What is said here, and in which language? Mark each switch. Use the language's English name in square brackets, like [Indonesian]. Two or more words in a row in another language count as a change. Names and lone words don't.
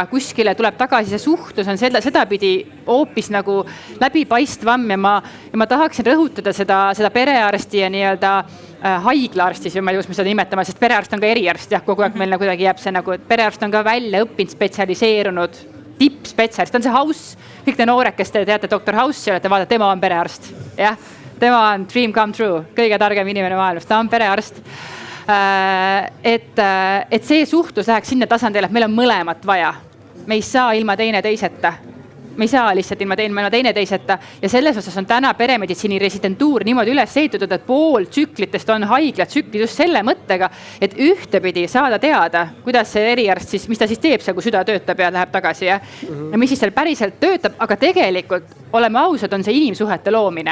[Estonian] Kuskile tuleb tagasi, see suhtlus on sedapidi hoopis nagu läbipaistvam ja ma tahaksin rõhutada seda perearsti ja nii-öelda haiglaarsti, ma ei tea, kus me seda nimetama, sest perearst on ka eriarst, kogu aeg meil kuidagi jääb see nagu, et perearst on ka välja õppinud, spetsialiseerunud tippspetsialist, ta on see House, kõik te noored, kes te teate Dr. House'i, olete vaadata, tema on perearst, tema on [English] dream come true, [Estonian] kõige targem inimene maailmas, ta on perearst. Et see suhtlus läheks sinna tasandile, et meil on mõlemat vaja. Me ei saa ilma teineteiseta. Me ei saa lihtsalt ilma teineteiseta ja selles osas on täna peremeditsiini residentuur niimoodi üles ehitatud, et pool tsüklitest on haiglad just selle mõttega, et ühtepidi saada teada, kuidas see eriarst siis, mis ta siis teeb seal, kui süda töötab ja läheb tagasi ja mis siis seal päriselt töötab, aga tegelikult oleme ausad, on see inimsuhete loomine.